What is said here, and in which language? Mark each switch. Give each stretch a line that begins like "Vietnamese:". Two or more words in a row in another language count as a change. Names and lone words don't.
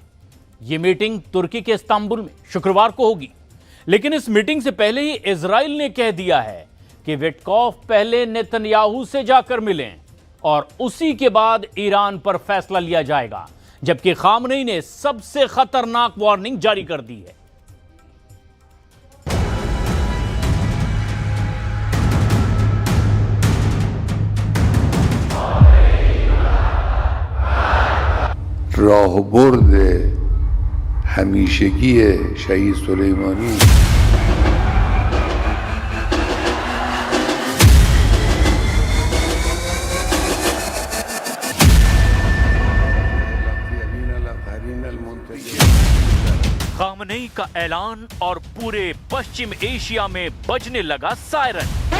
Hindi: यह मीटिंग तुर्की के इस्तांबुल में शुक्रवार को होगी। लेकिन इस मीटिंग से पहले ही इजराइल ने कह दिया है कि विटकॉफ पहले नेतन्याहू से जाकर मिलें और उसी के बाद ईरान पर फैसला लिया जाएगा। जबकि खामनेई ने सबसे खतरनाक वार्निंग जारी कर दी है।
Persian: راهبرد همیشگی شهید سلیمانی
Hindi: खामनेई का ऐलान और पूरे पश्चिम एशिया में बजने लगा सायरन।